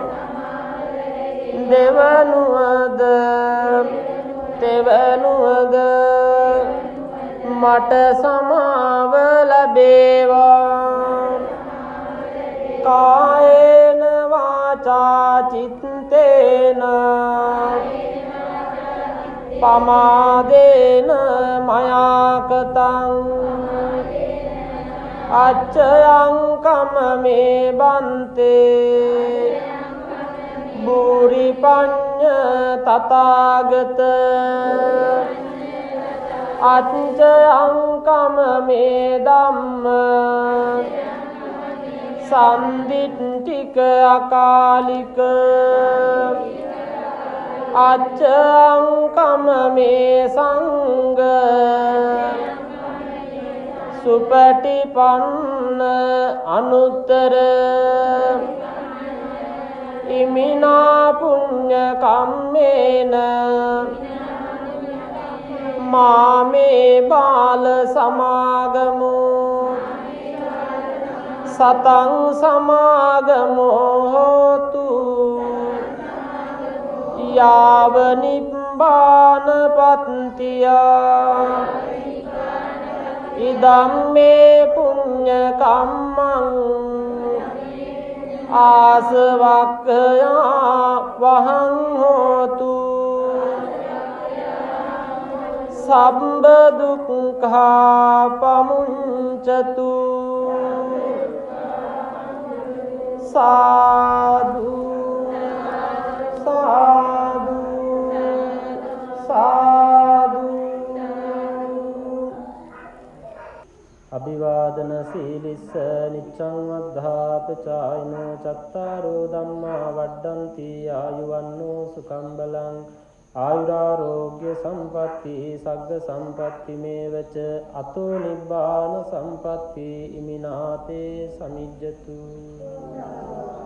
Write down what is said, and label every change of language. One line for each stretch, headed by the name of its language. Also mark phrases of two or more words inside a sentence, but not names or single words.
Sinhala: දෙවනුවද තෙවනුවද මට සමාව ලැබේවා
Pali: කායේන වාචා චිත්තේන පමාදේන මයා කතං අච්චයං කම්මේ බන්තේ බුරි පඤ්ඤ තථාගත අච්චයං කම්මේ ධම්ම සම්දිට්ඨික අකාලික අච්චං කම්මේ සංඝ සුපටිපන්න අනුත්තර ඉමිනා පුඤ්ඤ කම්මේන මාමේ බාල සමාගමෝ සතං සමාගමෝ හෝතු යාව නිබ්බාන පත්තියා ඉදම්මේ පුඤ්ඤ කම්මං ආසවක්ඛයා වහං හෝතු සම්බ දුක්ඛා පමුංචතු සාදු සාදු සාදු. අභිවාදන සීලිස්ස නිච්ඡං වද්ධාපචායිනෝ චත්තාරෝ ධම්මා වඩ්ඩන්ති ආයුවන්නෝ සුඛං බලං ආයුරාෝග්‍ය සම්පatti සග්ග සම්පatti මේවච අතෝ නිබ්බාන සම්පatti ඉමිනාතේ සමිජ්ජතු.